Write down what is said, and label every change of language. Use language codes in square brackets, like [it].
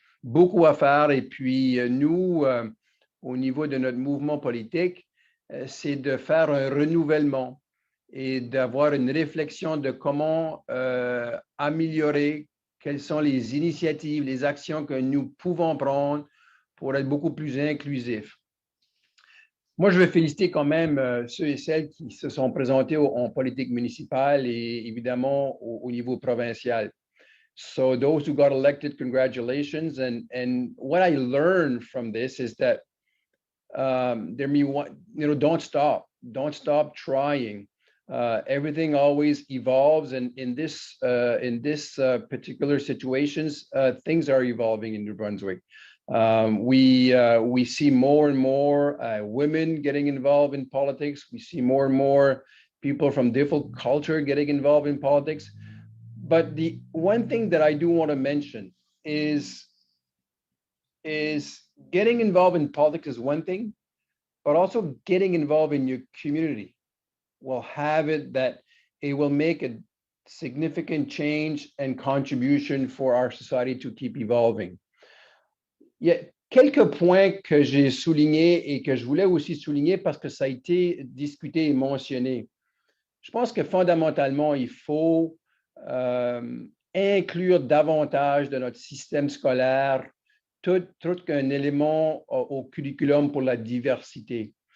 [fr] Beaucoup à faire, et puis nous, au niveau de notre mouvement politique, c'est de faire un renouvellement et d'avoir une réflexion de comment améliorer, quelles sont les initiatives, les actions que nous pouvons prendre pour être beaucoup plus inclusifs. Moi, je veux féliciter quand même ceux et celles qui se sont présentés en politique municipale et évidemment au niveau provincial. [en] So those who got elected, congratulations. And what I learned from this is that don't stop trying. Everything always evolves, and in this particular situations, things are evolving in New Brunswick. We see more and more women getting involved in politics. We see more and more people from different culture getting involved in politics. But the one thing that I do want to mention is getting involved in politics is one thing, but also getting involved in your community will have it that it will make a significant change and contribution for our society to keep evolving. [fr] Il y a quelques points que j'ai soulignés et que je voulais aussi souligner parce que ça a été discuté et mentionné. Je pense que fondamentalement, il faut inclure davantage de notre système scolaire tout qu'un élément au curriculum pour la diversité.